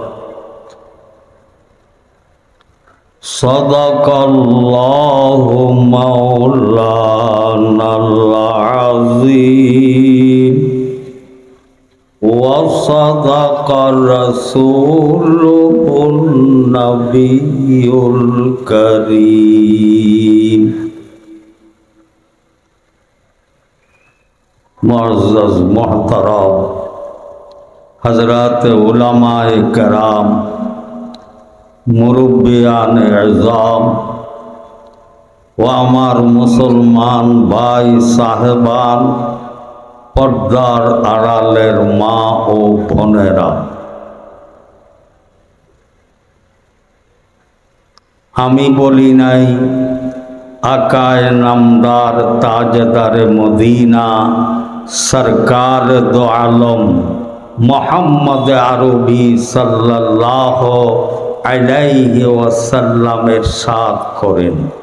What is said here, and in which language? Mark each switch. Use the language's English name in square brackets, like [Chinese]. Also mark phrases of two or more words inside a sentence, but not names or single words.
[Arabic] صدق الله مولانا العظيم وصدق رسوله النبي الكريم. [Urdu] معزز محترم حضرت علمائے کرام, مربیانِ اعظم [Bangla] ও আমার মুসলমান ভাই সাহেবান, পর্দার আড়ালের মা ও বোনেরা, আমি বলি নাই [Urdu] آقائے نامدار تاجدارِ مدینہ سرکارِ دو عالم [Bangla] মোহাম্মদ আরবি [Arabic] صلى الله عليه وسلم [Bangla] ইরশাদ করেন,